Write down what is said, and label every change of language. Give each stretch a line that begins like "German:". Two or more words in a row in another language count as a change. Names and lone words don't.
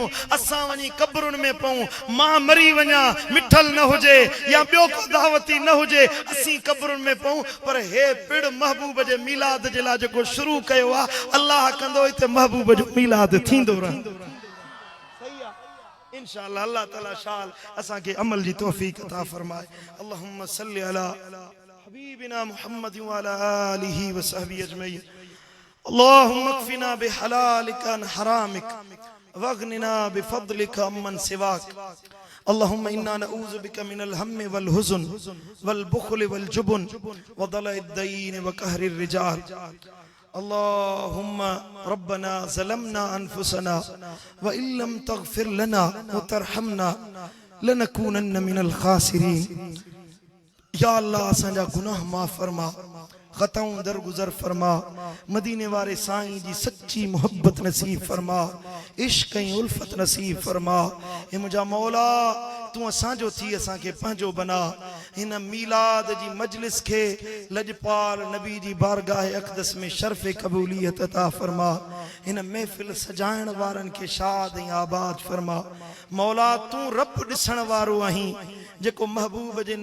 Sindhi: असां वञी कब्रुनि में पऊं, मां मरी वञा, मिठल न हुजे या ॿियो को दावती न हुजे, असीं कब्रुनि में पऊं, पर हे पिड़ महबूब जे मिलाद जे लाइ जेको शुरू कयो आहे, अल्लाह कंदो हिते महबूब जो मिलाद थींदो रहंदो। सही आहे इंशाअल्लाह। अल्लाह ताला शाल असां खे अमल जी तौफीक अता फरमाए।
Arabic: اللهم صل على حبيبنا محمد وعلى آله وصحبه أجمعين. اللهم اكفنا بحلالك عن حرامك وأغننا بفضلك عمن سواك. اللهم إنا نعوذ بك من الهم والحزن والبخل والجبن وضلع الدين وقهر الرجال. اللهم ربنا ظلمنا أنفسنا وإن لم تغفر لنا وترحمنا لنكونن من الخاسرين.
Sindhi: या अल्लाह असांजा गुनाह माफ़ फरमा, ख़ताऊं दरगुज़र फरमा, मदीने वारे साईं जी सच्ची मोहब्बत नसीब फरमा, इश्क़ ऐं उल्फत नसीब फरमा। हे मुंहिंजा मौला, तू असांजो थी असांखे पंहिंजो बना हिन मीलाद जी मजलिस खे लजपाल नबी जी बारगाह अक़दस में शर्फ़ क़बूलियत अता फरमा हिन महफ़िल सजाइण वारनि खे शाद ऐं आबाद फरमा मौला तू रब ॾिसण वारो आहीं जेको महबूब जे